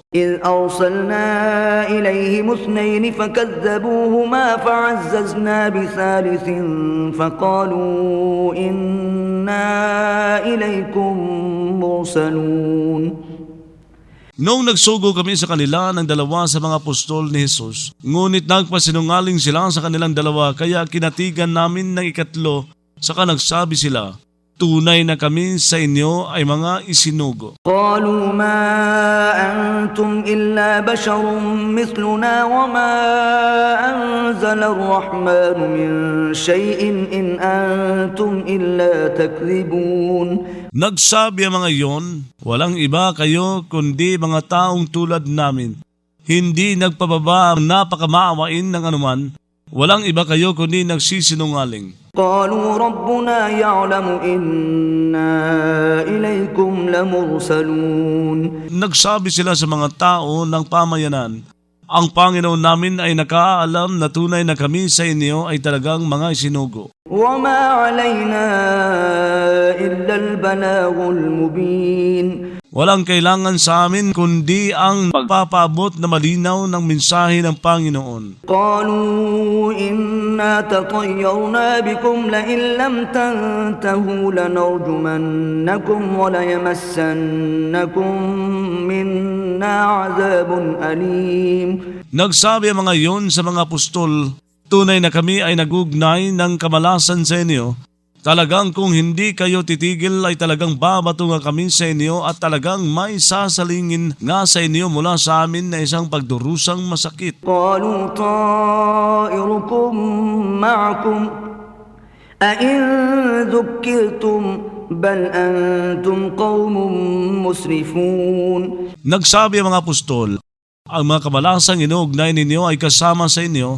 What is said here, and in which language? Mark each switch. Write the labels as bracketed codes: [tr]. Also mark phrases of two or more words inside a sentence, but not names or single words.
[ar] إذ أرسلنا إليهم اثنين فكذبوهما فعززنا بثالث فقالوا إنا إليكم مرسلون [tl] Noong nagsugo kami sa kanila ng dalawa sa mga apostol ni Jesus, ngunit nagpasinungaling sila sa kanilang dalawa kaya kinatigan namin ng ikatlo, saka nagsabi sila, tunay na kami sa inyo ay mga isinugo. [ar] قالوا ما أنتم إلا بشر مثلنا وما أنزل الرحمن من شيء إن أنتم إلا تكذبون [tl] Nagsabi ang mga iyon, walang iba kayo kundi mga taong tulad namin. Hindi nagpababa ang napakamaawain ng anuman, walang iba kayo kundi nagsisinungaling. [ar] قالوا ربنا يعلم إنا إليكم لمرسلون [tl] Nagsabi sila sa mga tao ng pamayanan, ang Panginoon namin ay nakaalam na tunay na kami sa inyo ay talagang mga isinugo. [ar] وما علينا إلا البلاغ المبين [tl] Walang kailangan sa amin kundi ang pagpapaabot na malinaw ng mensahe ng Panginoon. [ar] قالوا إنا تطيرنا بكم لئن لم تنتهوا لنرجمنكم وليمسنكم منا عذاب أليم [tl] Nagsabi ang mga iyon sa mga apostol, tunay na kami ay nagugnay ng kamalasan sa inyo. Talagang kung hindi kayo titigil ay talagang babato nga kami sa inyo at talagang may sasalingin nga sa inyo mula sa amin na isang pagdurusang masakit. [ar] قالوا طائركم معكم أئن ذكرتم بل أنتم قوم مسرفون [tl] Nagsabi ang mga apostol, ang mga kamalasang inuugnay ninyo ay kasama sa inyo.